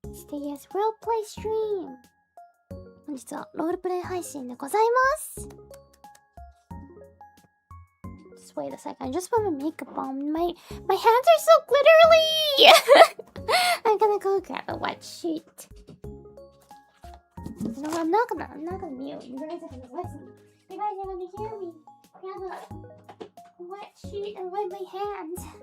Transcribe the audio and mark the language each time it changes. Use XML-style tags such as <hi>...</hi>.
<en>Today's Roleplay stream.</en> <ja>本日はロールプレイ配信でございます。</ja> <en>Just wait a second. I just put my makeup on. My hands are so glittery. I'm gonna go grab a wet sheet. No, I'm not gonna mute. You guys are gonna listen. You guys are gonna hear me. Grab a wet sheet and wipe my hands.</en>